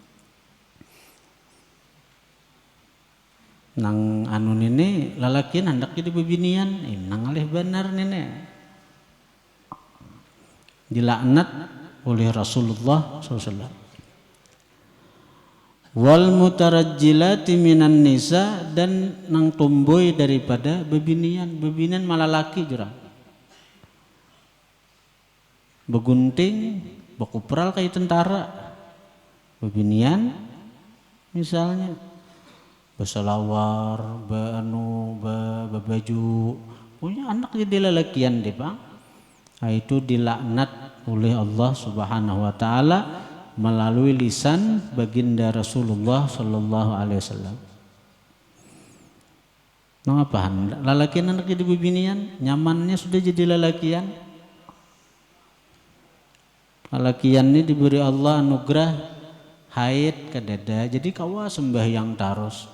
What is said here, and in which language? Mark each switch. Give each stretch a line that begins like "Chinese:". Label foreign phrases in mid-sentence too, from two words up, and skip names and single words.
Banjar: Nang anu nini lalakian hendak jadi bebinian, nang alih benar nini, dilaknat oleh Rasulullah SAW.
Arabic: wal mutarajjilati minan nisa,
Banjar: dan nang tomboy daripada bebinian malah laki jurang begunting bekupral kayak tentara, bebinian misalnya beselawar bebaju punya anak jadi lelakian deh bang. Nah, itu dilaknat oleh Allah
Arabic: Subhanahu wa taala
Banjar: melalui lisan baginda Rasulullah
Arabic: sallallahu alaihi wasallam.
Banjar: Ngapain? Lalakian anak jadi bebinian, nyamannya sudah jadi lalakian. Lalakian ini diberi Allah anugerah haid kadada, jadi kawa sembahyang tarus.